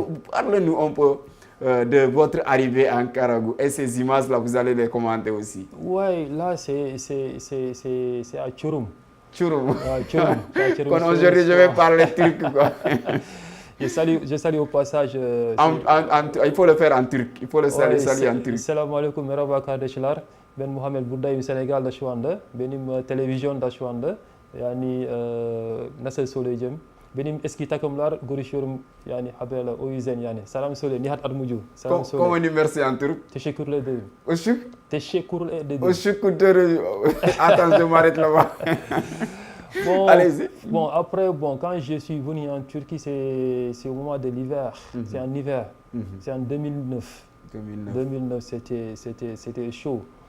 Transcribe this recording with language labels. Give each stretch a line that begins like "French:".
French: Parlez-nous un peu de votre arrivée à Ankara Gucu et ces images-là, vous allez les commenter aussi. Oui, là, c'est à Çorum. Çorum. Aujourd'hui, je vais parler turc, quoi. Je salue au passage. Il faut le faire en turc. Il faut le saluer en turc.
Turkish: Selamun aleyküm, merhaba kardeşler. Ben Muhammed buradayım Senegal'da şu anda. Benim televizyonda şu anda. Yani nasıl söyleyeceğim? Benim eski takımlar görüşüyorum yani haberler o yüzden yani. Selam söyle Nihat Armucu. Selam söyle.
French: Comment on dit merci en turc?
Turkish: Teşekkür ederim. Teşekkür ederim.
French: Attends, je m'arrête là-bas. Allez-y. Bon, après, quand je suis venu en Turquie, c'est au moment de l'hiver. C'est en hiver. C'est en 2009. 2009, c'était chaud.